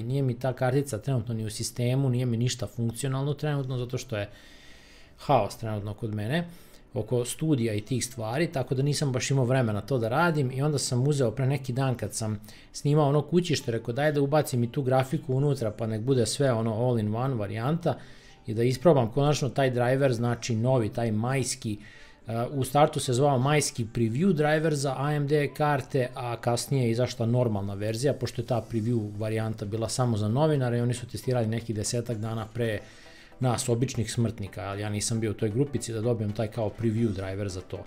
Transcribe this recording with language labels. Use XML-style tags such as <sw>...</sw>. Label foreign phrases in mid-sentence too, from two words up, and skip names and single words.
<sr>Nije mi ta kartica trenutno ni u sistemu, nije mi ništa funkcionalno trenutno zato što je haos trenutno kod mene oko studija i tih stvari, tako da nisam baš imao vremena to da radim. I onda sam uzeo pre neki dan kad sam snimao ono kućište, rekao daj da ubacim i tu grafiku unutra pa nek bude sve ono</sr> <en>all in one</en> <sr>varijanta i da isprobam konačno taj driver, znači novi, taj majski. U startu se zvao majski</sr> <en>preview driver</en> <sr>za AMD karte, a kasnije je izašla normalna verzija, pošto je ta preview varijanta bila samo za novinare i oni su testirali nekih 10 dana pre nas, običnih smrtnika, ali ja nisam bio u toj grupici da dobijem taj kao</sr> <en>preview driver</en> <sr>za to.</sr>